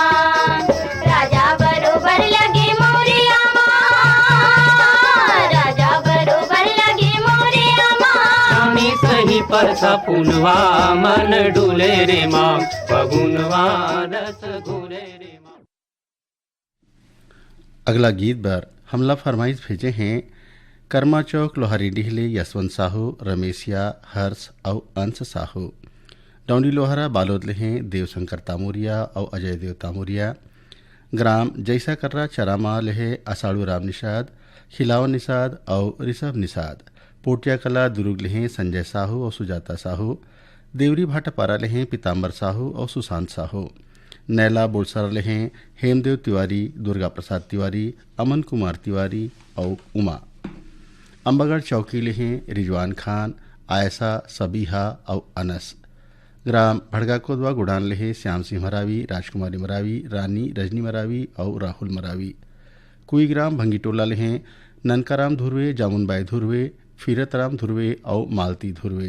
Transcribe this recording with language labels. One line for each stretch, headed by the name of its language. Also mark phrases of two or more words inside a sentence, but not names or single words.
Chhattisgarhi: राजा बरोबर लगे मोरिया माँ, राजा बरोबर लगे मोरिया माँ। रानी सही परसा फूलवा मन डुले रे मांग फगुनवा रस घुले रे मांग। अगला गीत पर हमला फरमाइश भेजे हैं कर्मा चौक लोहारी डिहले यशवंत साहू, रमेशिया, हर्ष और अंश साहू। डौंडी लोहारा बालोद हैं देवशंकर तामुरिया और अजय देव तामुरिया। ग्राम जैसा कर्रा चरामा लेहे असाड़ू राम निषाद, खिलावन निषाद और ऋषभ निषाद। पोटिया कला दुर्ग लेहें संजय साहू और सुजाता साहू। देवरी भाटापारा लेहें पीताम्बर साहू और सुशांत साहू। नैला बोलसरा लेहें हेमदेव तिवारी, दुर्गा प्रसाद तिवारी, अमन कुमार तिवारी और उमा। अम्बागढ़ चौकी लेहें रिजवान खान, आयशा, सबीहा और अनस। ग्राम भड़गा कोदवा गुड़ान लेहे श्याम सिंह मरावी, राजकुमारी मरावी, रानी रजनी मरावी और राहुल मरावी। कुई ग्राम भंगीटोला लेहें ननकाराम धुर्वे, जामुनबाई धुर्वे, फिरतराम धुर्वे और मालती धुर्वे।